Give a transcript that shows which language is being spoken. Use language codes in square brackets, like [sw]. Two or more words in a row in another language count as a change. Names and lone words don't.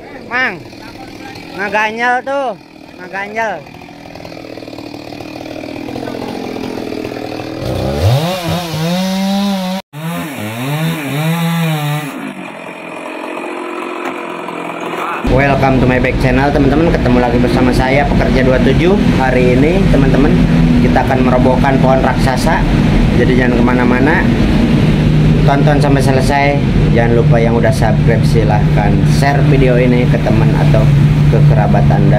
[su] Mang, ngaganyel tuh, ngaganyel. [en] Welcome to my back channel teman-teman. [id] Ketemu lagi bersama saya Pekerja 27. Hari ini teman-teman kita akan merobohkan pohon raksasa. Jadi jangan kemana-mana, tonton sampai selesai. Jangan lupa yang udah subscribe silahkan share video ini ke teman atau ke kerabat Anda.